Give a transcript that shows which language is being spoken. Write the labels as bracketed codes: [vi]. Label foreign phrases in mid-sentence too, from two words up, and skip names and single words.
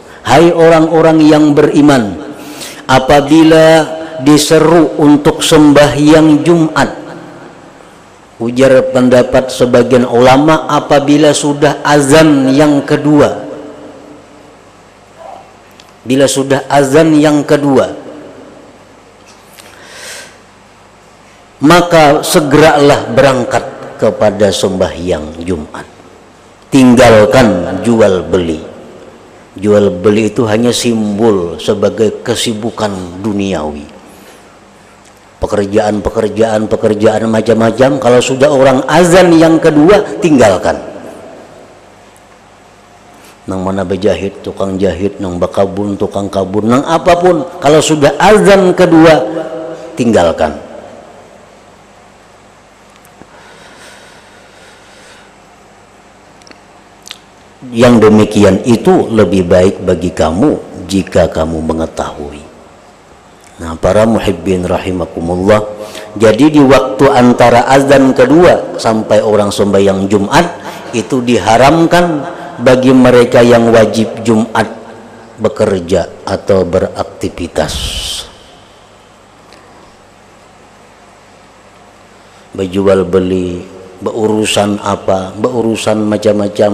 [id] Hai orang-orang yang beriman, apabila diseru untuk sembahyang Jumat, ujar pendapat sebagian ulama, apabila sudah azan yang kedua, bila sudah azan yang kedua, maka segeralah berangkat kepada sembahyang Jumat. Tinggalkan jual beli. Jual beli itu hanya simbol sebagai kesibukan duniawi. pekerjaan macam-macam. Kalau sudah orang azan yang kedua, tinggalkan. [bjn] Nang mana berjahit, tukang jahit, nang bakabun, tukang kabun, nang apapun, kalau sudah azan kedua, tinggalkan. [id] Yang demikian itu lebih baik bagi kamu jika kamu mengetahui. Nah, para [ar] محبين رحمكم الله, [id] jadi di waktu antara azan kedua sampai orang sembahyang Jumat itu diharamkan bagi mereka yang wajib Jumat bekerja atau beraktivitas, berjual beli, berurusan apa, berurusan macam-macam.